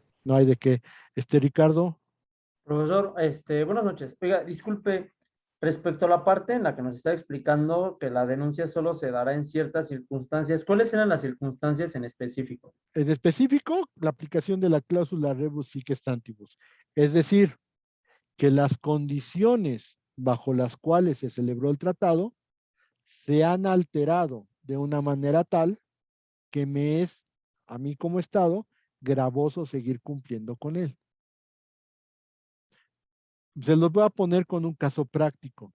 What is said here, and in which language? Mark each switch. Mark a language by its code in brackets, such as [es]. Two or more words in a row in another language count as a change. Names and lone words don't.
[es] no hay de qué. Ricardo, Profesor, buenas noches. Oiga, disculpe, respecto a la parte en la que nos está explicando que la denuncia solo se dará en ciertas circunstancias, ¿cuáles eran las circunstancias en específico? en específico, la aplicación de la cláusula [la] rebus sic stantibus. [es] Es decir, que las condiciones bajo las cuales se celebró el tratado se han alterado de una manera tal que me es, a mí como Estado, gravoso seguir cumpliendo con él. Se los voy a poner con un caso práctico.